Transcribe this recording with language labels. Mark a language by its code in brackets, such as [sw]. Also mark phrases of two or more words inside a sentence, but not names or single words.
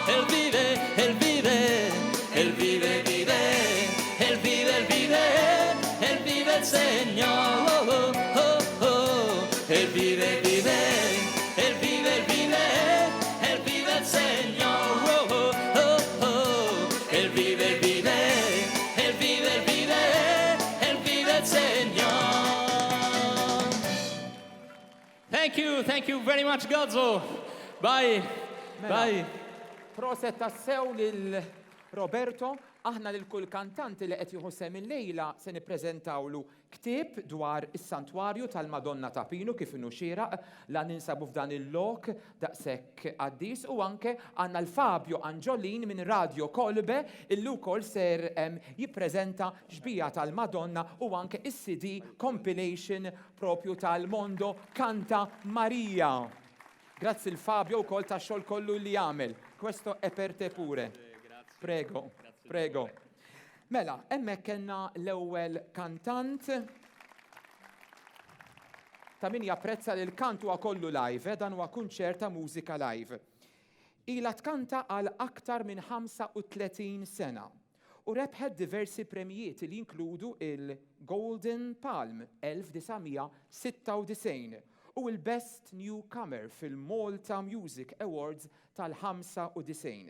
[es] Él vive, Él vive, Él vive, vive, Él vive, Él vive, Él vive el Señor. Él vive, vive, Él vive, vive, Él vive el Señor. Oh, oh, oh, oh. Él vive, vive, Él vive, vive, Él vive el Señor. [en] Thank you very much, Gozo. Bye, bye. [mt] Proset tassew lil Roberto, aħna lil kull kantanti li qed jieħu sem il-lejla se nippreżentawlu ktieb dwar is-Santwarju tal-Madonna Ta Pinu kif inhu xieraq la ninsabu f'dan il-lok daqshekk qaddis u anke għandna l-Fabio Anġolin minn Radio Kolbe illi wkoll ser jippreżenta xbija tal-Madonna u anke is- [en] CD compilation [mt] propju tal-Mondo Canta Maria. Grazzi l-Fabio wkoll tax-xogħol kollu li jagħmel. [it] Questo è per te pure. Prego, prego. [mt] Mela, hemmhekk kellna l-ewwel kantant ta' min japprezza li l-kant huwa kollu live, dan huwa kunċert ta' mużika live. Ilha tkanta għal aktar minn 35 sena u rebħet diversi premijiet li jinkludu il-Golden Palm 1996 u il-Best Newcomer fil-Malta Music Awards tal-95.